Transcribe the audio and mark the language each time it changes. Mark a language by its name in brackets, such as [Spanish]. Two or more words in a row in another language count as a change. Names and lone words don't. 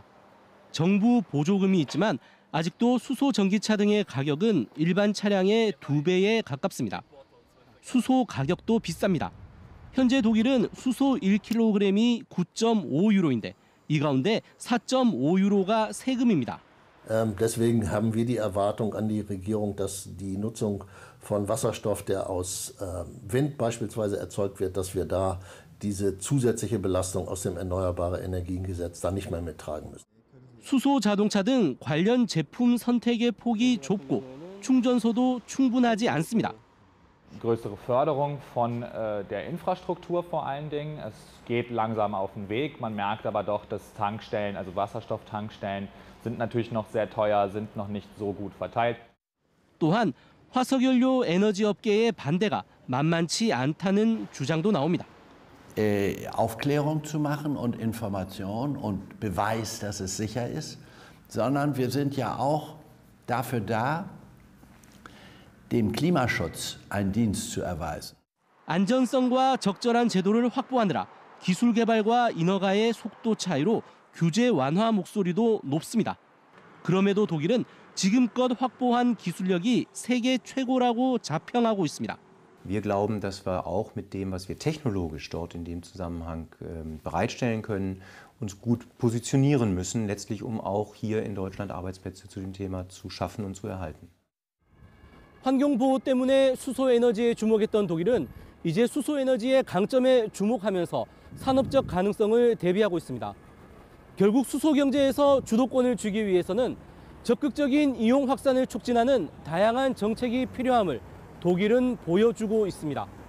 [Korean] 정부 보조금이 있지만 아직도 수소 전기차 등의 가격은 일반 차량의 2배에 가깝습니다. 수소 가격도 비쌉니다. 현재 독일은 수소 1kg이 9.5유로인데 이 가운데 4.5유로가 세금입니다. [German] Deswegen haben wir die Erwartung an die Regierung, dass die Nutzung von Wasserstoff, der aus Wind beispielsweise erzeugt wird, dass wir da diese zusätzliche Belastung aus dem Erneuerbare Energiengesetz da nicht mehr mittragen müssen. [Korean] 수소 자동차 등 관련 제품 선택의 폭이 좁고 충전소도 충분하지 않습니다. [German] Größere Förderung von der Infrastruktur vor allen Dingen. Es geht langsam auf den Weg. Man merkt aber doch, dass Tankstellen, also Wasserstofftankstellen, sind natürlich noch sehr teuer, sind noch nicht so gut verteilt. [Korean] 또한 화석연료 에너지 업계의 반대가 만만치 않다는 주장도 나옵니다. [German] Aufklärung zu machen und Information und Beweis, dass es sicher ist, sondern wir sind ja auch dafür da, dem Klimaschutz einen Dienst zu erweisen. [Korean] 안전성과 적절한 제도를 확보하느라 기술 개발과 인허가의 속도 차이로 규제 완화 목소리도 높습니다. 그럼에도 독일은 지금껏 확보한 기술력이 세계 최고라고 자평하고 있습니다. [German] Wir glauben, dass wir auch mit dem, was wir technologisch dort in dem Zusammenhang bereitstellen können, uns gut positionieren müssen, letztlich um auch hier in Deutschland Arbeitsplätze zu dem Thema zu schaffen und zu erhalten. [Korean] 환경보호 때문에 수소에너지에 주목했던 독일은 이제 수소에너지의 강점에 주목하면서 산업적 가능성을 대비하고 있습니다. 결국 수소경제에서 주도권을 쥐기 위해서는 적극적인 이용 확산을 촉진하는 다양한 정책이 필요함을 독일은 보여주고 있습니다.